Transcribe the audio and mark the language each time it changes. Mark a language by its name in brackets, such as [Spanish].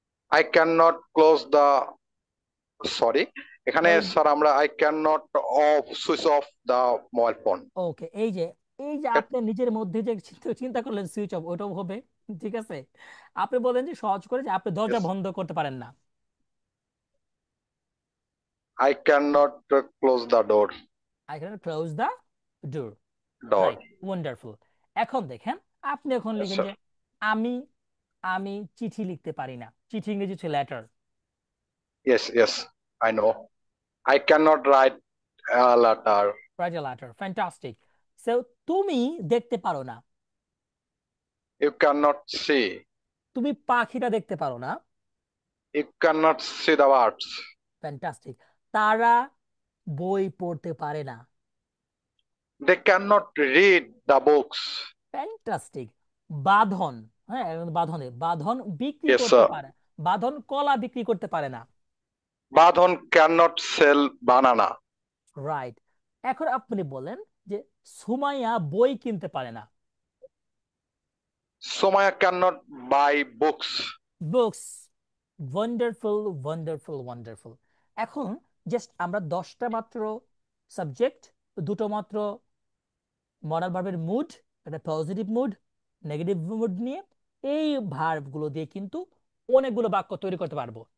[English] I cannot close the sorry এখানে [Bangla] close. Sir আমরা [English] I cannot off switch off the mobile phone. [Bangla] ওকে, এই যে আপনি নিজের মধ্যে যে চিন্তা করলেন সুইচ অফ, ওটাও হবে। ঠিক আছে। আপনি বলেন যে সহজ করে যে আপনি দরজা [English] Yes. [Bangla] বন্ধ করতে পারেন না। [English] I cannot close the door. I can close the door. Door. [Bangla] Right, wonderful. এখন দেখেন, আপনি এখন [English] Yes, [Bangla] লিখেন [English] sir. [Bangla] যে আমি আমি চিঠি লিখতে পারি না। চিঠি ইংরেজি হচ্ছে letter. [English] Yes, yes, I know. I cannot write a letter. Write a letter, fantastic. So [Bangla] তুমি দেখতে পারো না। [English] You cannot see. [Bangla] তুমি পাখিটা দেখতে পারো না। [English] You cannot see the words. [Bangla] Fantastic. তারা বই পড়তে পারে না। [English] They cannot read the books. [Bangla] Fantastic. বাঁধন, হ্যাঁ, বাঁধন বিক্রি [English] Yes, [Bangla] করতে [English] sir. [Bangla] পারে। বাঁধন কলা বিক্রি করতে পারে না। [English] Badhan cannot sell banana. Right. [Bangla] এখন আপনি বলেন যে সুমাইয়া বই কিনতে পারে না। [English] Somaya cannot buy books. Books. [Bangla] Wonderful, wonderful, wonderful. এখন জাস্ট আমরা 10টা মাত্র সাবজেক্ট, দুটো মাত্র মরাল ভার্বের মুড, একটা পজিটিভ মুড, নেগেটিভ মুড নিয়ে এই ভার্বগুলো দিয়ে কিন্তু অনেকগুলো বাক্য তৈরি করতে পারবো।